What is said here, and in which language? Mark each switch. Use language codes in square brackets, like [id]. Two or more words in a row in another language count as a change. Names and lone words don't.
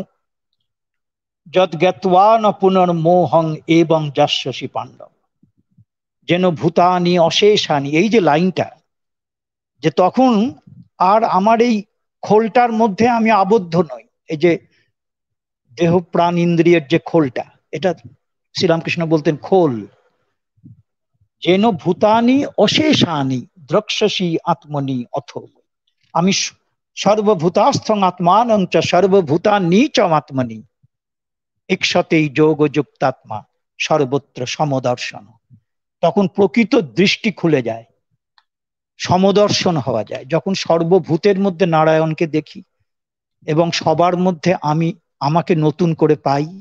[sa] যদ জ্ঞাত্বা ন পুনর্মোহং এবং যাস্যসি পাণ্ডব, যেন ভূতানি অশেষানি, [bn] এই যে লাইনটা, যে তখন আর আমার এই খোলটার মধ্যে আমি আবদ্ধ নই। এই যে দেহ প্রাণ ইন্দ্রিয়ের যে খোলটা, এটা শ্রীরামকৃষ্ণ বলতেন খোল। [sa] যেন ভূতানি অশেষানি দ্রক্ষসি আত্মনি অথ, আমি সর্বভূতাস্থং আত্মানং চ সর্বভূতানি চ আত্মনি ইক্ষতেই যোগ যুক্তাত্মা সর্বত্র সমদর্শন। [bn] তখন প্রকৃত দৃষ্টি খুলে যায়, সমদর্শন হওয়া যায়, যখন সর্বভূতের মধ্যে নারায়ণকে দেখি এবং সবার মধ্যে আমি আমাকে নতুন করে পাই।